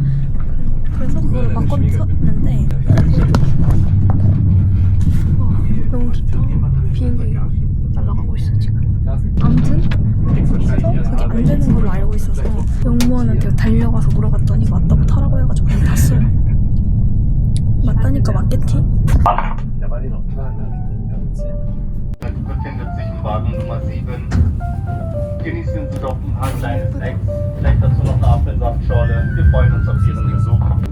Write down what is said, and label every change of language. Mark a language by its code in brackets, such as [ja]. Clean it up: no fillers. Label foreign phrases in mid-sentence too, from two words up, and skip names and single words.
[ko] 그래서 그걸 바꿨는데 너무 좋다. 비행기 날아가고 있어 지금. 아무튼 그래서 그게 안 되는 걸로 알고 있어서 영무원한테 달려가서 물어봤더니 맞다고 타라고 해가지고 그냥 탔어요. 맞다니까 맞겠지? [de] Befindet sich im Wagen Nummer 7. Genießen Sie doch ein paar kleine Snacks, vielleicht dazu noch eine Apfelsaftschorle. Wir freuen uns auf Ihren Besuch.